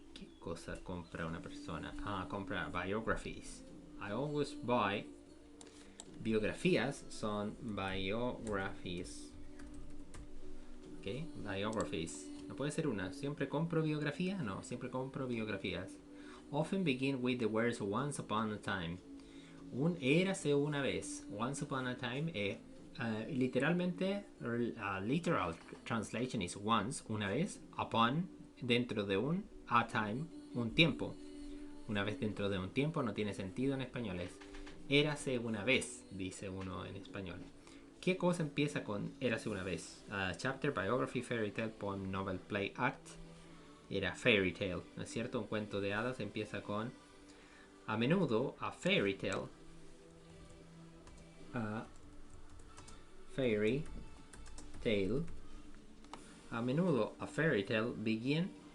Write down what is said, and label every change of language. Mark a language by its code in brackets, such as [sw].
[es] ¿Qué cosa compra una persona? Compra biographies. [en] I always buy. [es] Biografías son biographies. ¿Ok? Biographies. No puede ser una. ¿Siempre compro biografías? No, siempre compro biografías. [en] Often begin with the words once upon a time. [es] Érase una vez. [en] Once upon a time. [es] Literalmente, [en] literal translation is once, [es] una vez. Upon, dentro de un. A time, un tiempo. Una vez dentro de un tiempo no tiene sentido en español. Es érase una vez, dice uno en español. ¿Qué cosa empieza con érase una vez? [en] Chapter, biography, fairy tale, poem, novel, play, act. [es] Era fairy tale, ¿no es cierto? Un cuento de hadas empieza con a menudo a fairy tale. [en] A fairy tale. [es] A menudo [en] a fairy tale begin.